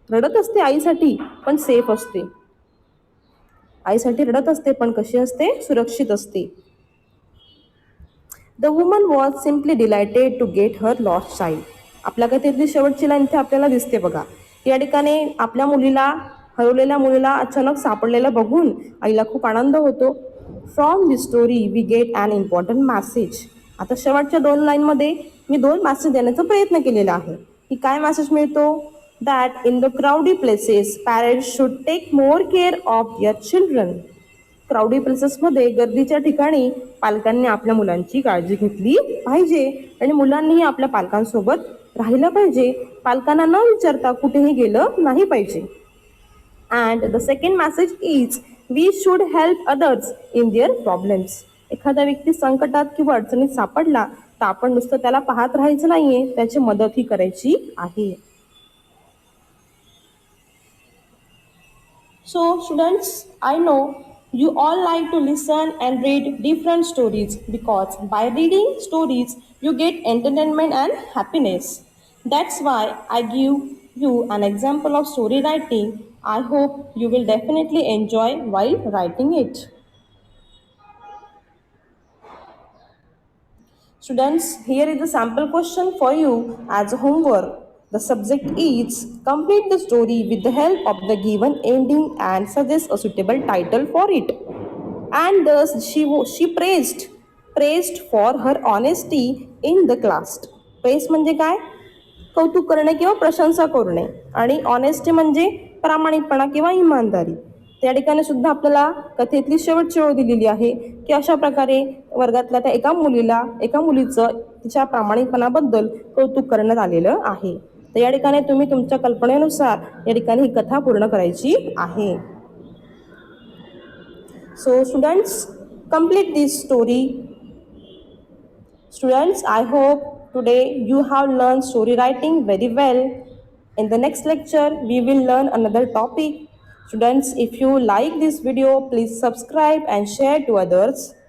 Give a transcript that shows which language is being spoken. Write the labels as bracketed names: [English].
[Marathi] रडत असते आईसाठी पण सेफ असते. आईसाठी रडत असते पण कशी असते? सुरक्षित असते. [English] The woman was simply delighted to get her lost child. [Marathi] आपल्या कथेतली शेवटची लाईन इथे आपल्याला दिसते बघा. या ठिकाणी आपल्या मुलीला, हरवलेल्या मुलीला अचानक सापडलेलं बघून आईला खूप आनंद होतो. [English] From this story we get an important message. [Marathi] आता शेवटच्या 2 लाईनमध्ये मी 2 मॅसेज देण्याचा प्रयत्न केलेला आहे. की काय मॅसेज मिळतो? [English] That in the crowdy places parents should take more care of their children. [Marathi] Crowdy प्लेसेसमध्ये, गर्दीच्या ठिकाणी पालकांनी आपल्या मुलांची काळजी घेतली पाहिजे आणि मुलांनीही आपल्या पालकांसोबत राहिलं पाहिजे. पालकांना न विचारता कुठेही गेलं नाही पाहिजे. [English] And the second message is we should help others in their problems. [Marathi] एखादा व्यक्ती संकटात किंवा अडचणीत सापडला तर आपण नुसतं त्याला पाहत राहायचं नाहीये, त्याची मदतही करायची आहे. [English] So students, I know you all like to listen and read different stories because by reading stories you get entertainment and happiness. That's why I give you an example of story writing. I hope you will definitely enjoy while writing it. Students, here is the sample question for you as a homework. The subject is complete the story with the help of the given ending and suggest a suitable title for it. And thus she praised for her honesty in the class. [Marathi] Praise म्हणजे काय? कौतुक करणे किंवा प्रशंसा करणे, आणि honesty म्हणजे प्रामाणिकपणा किंवा इमानदारी. त्या ठिकाणी सुद्धा आपल्याला कथेतली शेवटची ओळ दिलेली आहे की अशा प्रकारे वर्गातल्या त्या एका मुलीचं तिच्या प्रामाणिकपणाबद्दल कौतुक करण्यात आलेलं आहे. तर या ठिकाणी तुम्ही तुमच्या कल्पनेनुसार या ठिकाणी ही कथा पूर्ण करायची आहे. [English] So students, complete this story. Students, I hope today you have learned story writing very well. In the next lecture, we will learn another topic. Students, if you like this video, please subscribe and share to others.